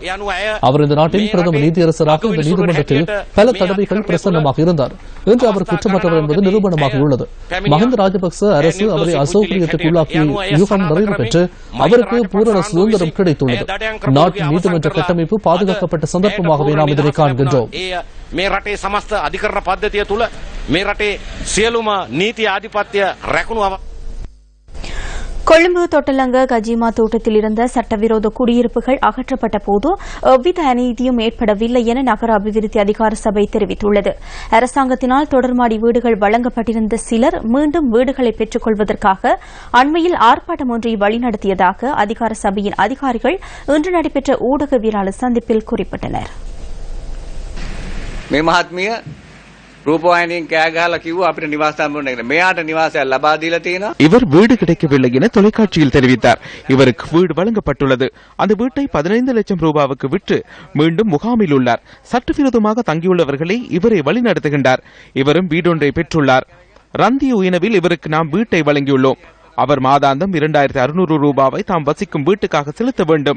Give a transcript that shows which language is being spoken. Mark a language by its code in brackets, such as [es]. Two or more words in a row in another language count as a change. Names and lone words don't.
[ta] அவர் இந்த நாட்டின் பிரதம நீதியரசராக இந்த நீதிமன்றத்தில் பல தடவைகள் பிரசன்னமாக இருந்தார். இன்று அவர் குற்றமற்றவர் என்பது நிரூபணமாகியுள்ளது. மஹிந்த ராஜபக்ச அரசு அவரை அசௌகரியத்துக்கு உள்ளாக்கிய யூகம் நிறைவு பெற்று அவருக்கு பூரண சுதந்திரம் கிடைத்துள்ளது. நாட்டின் நீதிமன்ற கட்டமைப்பு பாதுகாக்கப்பட்ட சந்தர்ப்பமாகவே நாம் இதனை காண்கின்றோம். [si] මේ රටේ සමස්ත අධිකරණ පද්ධතිය තුළ මේ රටේ සියලුම නීති ආධිපත්‍ය රැකුණු [ta] கொழும்பு தொட்டலங்க கஜிமா தோட்டத்தில் இருந்த சட்டவிரோத குடியிருப்புகள் அகற்றப்பட்ட போது எவ்வித அநீதியும் ஏற்படவில்லை என நகர அபிவிருத்தி அதிகார சபை தெரிவித்துள்ளது. அரசாங்கத்தினால் தொடர்மாடி வீடுகள் வழங்கப்பட்டிருந்த சிலர் மீண்டும் வீடுகளை பெற்றுக் கொள்வதற்காக அண்மையில் ஆர்ப்பாட்டம் ஒன்றை வழிநடத்தியதாக அதிகார சபையின் அதிகாரிகள் இன்று நடைபெற்ற ஊடகவியலாளர் சந்திப்பில் குறிப்பிட்டனர். [si] මේ මහත්මිය රූපවාහිනියෙන් කෑ ගහලා කිව්වා අපිට නිවාසයක් මොන්නේ මෙයාට නිවාසයක් ලබා දීලා තියෙනවා. [ta] இவர் வீடு கிடைக்கவில்லை என தொலைக்காட்சியில் தெரிவித்தார். இவருக்கு வீடு வழங்கப்பட்டுள்ளது. அந்த வீட்டை 15 லட்சம் ரூபாவுக்கு விற்று மீண்டும் முகாமில் உள்ளார். சட்டவிரோதமாக தங்கியுள்ளவர்களை இவரை வழிநடத்துகின்றார். இவரும் வீடொன்றை பெற்றுள்ளார். ரந்தி உயனவில் இவருக்கு நாம் வீட்டை வழங்கியுள்ளோம். அவர் மாதாந்தம் 2600 ரூபாவை தாம் வசிக்கும் வீட்டுக்காக செலுத்த வேண்டும்.